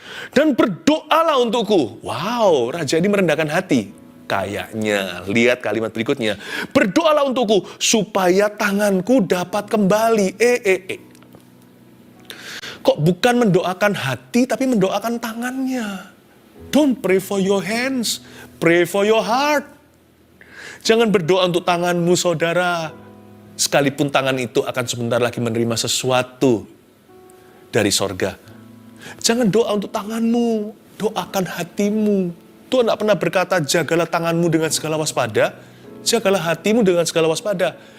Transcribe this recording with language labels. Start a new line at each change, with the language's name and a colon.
Indonesian: Dan berdoalah untukku. Wow, raja ini merendahkan hati. Kayaknya, lihat kalimat berikutnya. Berdoalah untukku supaya tanganku dapat kembali. Kok bukan mendoakan hati, tapi mendoakan tangannya.
English: Don't pray for your hands, pray for your heart.
Indonesian: Jangan berdoa untuk tanganmu, saudara. Sekalipun tangan itu akan sebentar lagi menerima sesuatu dari sorga. Jangan doa untuk tanganmu, doakan hatimu. Tuhan tidak pernah berkata, jagalah tanganmu dengan segala waspada, jagalah hatimu dengan segala waspada.